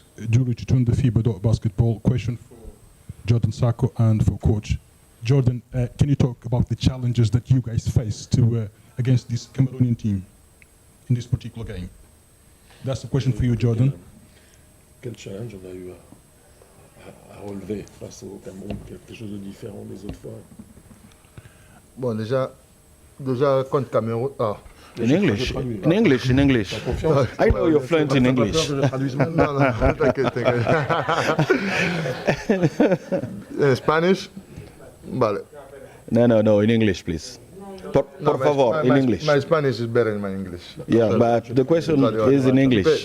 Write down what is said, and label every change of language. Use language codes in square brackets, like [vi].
[en] Julie Chitun, the FIBA basketball question for Jordan Sacco and for Coach. Jordan, can you talk about the challenges that you guys faced against this Cameroonian team in this particular game? That's the question for you, Jordan. [fr] Quel challenge on a eu à relever face au Cameroun? Quelque chose de différent des autres fois. Bon, déjà contre Cameroun. [en] In English. In English. In English. I know you're fluent in English. [fr] Non, t'inquiète. [en] Spanish? [es] Vale. [en] No. In English, please. [es] Por favor, [en] in English. My Spanish is better than my English. Yeah, but the question is in English.